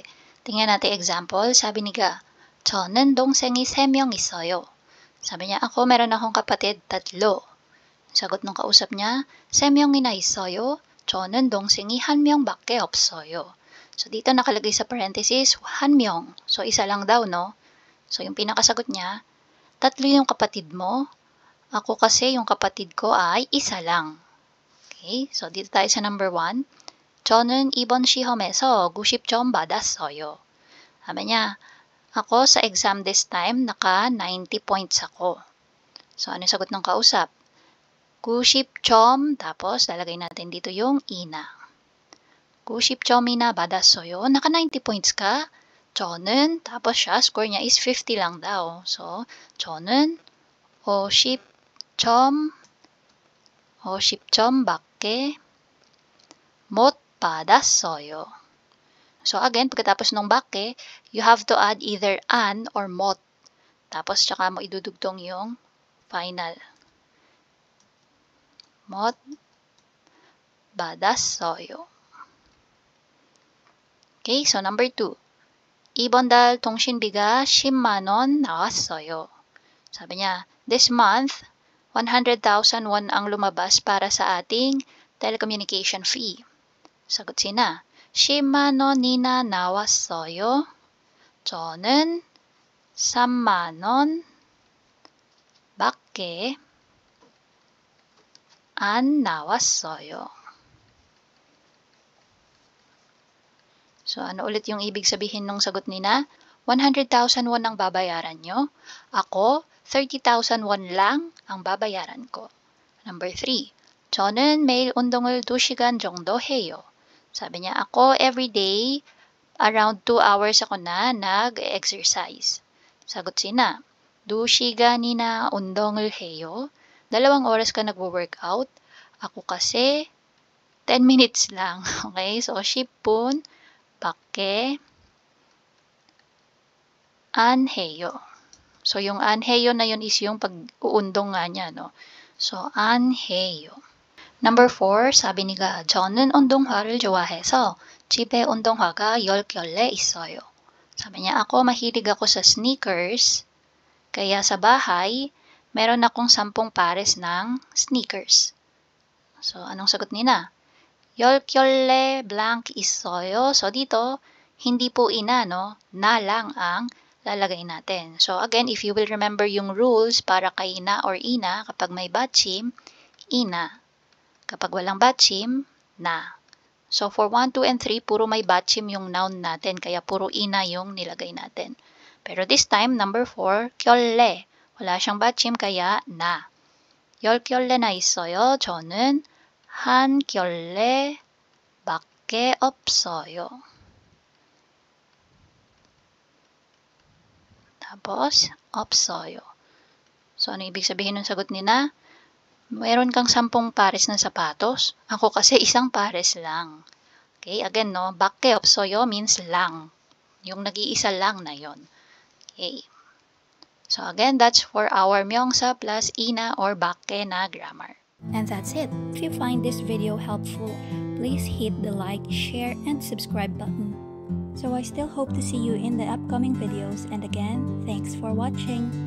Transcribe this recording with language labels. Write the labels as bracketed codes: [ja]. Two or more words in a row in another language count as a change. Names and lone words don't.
[tl] Tingnan natin example. Sabi ni Ga, [ko] 저는 동생이 3명 있어요. [tl] Sabi niya, ako meron akong kapatid 3. Sagot ng kausap niya, [ko] 3명이나 있어요. 저는 동생이 1명밖에 없어요. [tl] So, dito nakalagay sa parenthesis, 1명. So, isa lang daw, no? So, yung pinakasagot niya, 3 yung kapatid mo. Ako kasi yung kapatid ko ay isa lang. Okay, so dito tayo sa number 1. [ko] 저는 이번 시험에서 90점 받았어요. [tl] Sabi niya, ako sa exam [en] this time, [tl] naka 90 points ako. So, ano yung sagot ng kausap? 90점, tapos lalagay natin dito yung ina. [ko] 90점이나 받았어요. [tl] Naka 90 points ka? 저는, tapos siya, score niya is 50 lang daw. So, [ko] 저는 50점 밖에 못 받았어요. [tl] So again, pagkatapos ng 밖에, [en] you have to add either an or mot. [tl] Tapos, tsaka mo idudugtong yung final. [ko] Mot 받았어요. [en] Okay, so number 2. [ko] 이번 달 통신비가 10만 원 나왔어요. [tl] Sabi niya, [en] this month, [tl] 100,000 won ang lumabas para sa ating [en] telecommunication fee. [tl] Sagot sina, [ko] 10만 원이나 나왔어요. 저는 3만 원 밖에 안 나왔어요. [tl] So, ano ulit yung ibig sabihin ng sagot nina? 100,000 won ang babayaran nyo. Ako, 30,000 won lang ang babayaran ko. Number 3. [ko] 저는 매일 운동을 2시간 정도 해요. [tl] Sabi niya, ako everyday, [en] around 2 hours [tl] ako na nag-exercise. Sagot sina, [ko] 2시간이나 운동을 해요. [tl] 2 oras ka nagwo-workout. Ako kasi, [en] 10 minutes [tl] lang. Okay? So, [ko] 10분 밖에 안 해요. [tl] So, yung [ko] 안 해요 [tl] na yun is yung pag-uundong nga niya, no? So, [ko] 안 해요. [tl] Number 4, sabi ni [ko] 가, 저는 운동화를 좋아해서 집에 운동화가 10켤레 있어요. [tl] Sabi niya, ako mahilig ako sa sneakers, kaya sa bahay, meron akong 10 pares ng sneakers. So, anong sagot nina? [ko] 10켤레 blank 있어요. [tl] So, dito, hindi po ina, no? Na lang ang lalagay natin. So, again, if you will remember yung rules para kay na or ina, kapag may batchim, ina. Kapag walang batchim, na. So, for 1, 2, and 3, puro may batchim yung noun natin, kaya puro ina yung nilagay natin. Pero this time, number 4, [ko] 켤레. [tl] Wala siyang batchim, kaya na. [ko] 10켤레나 있어요. 저는 한 켤레밖에 없어요. [tl] Tapos, 없어요. So, ano ibig sabihin ng sagot nina? Meron kang 10 pares ng sapatos. Ako kasi isang pares lang. Okay, again, no? [ko] 밖에 없어요 means lang. [tl] Yung nag-iisa lang na yon. [en] Okay. So, again, that's for our 명사 plus [ko] ina or 밖에 [en] na grammar. And that's it. If you find this video helpful, please hit the like, share, and subscribe button. So I still hope to see you in the upcoming videos, and again, thanks for watching.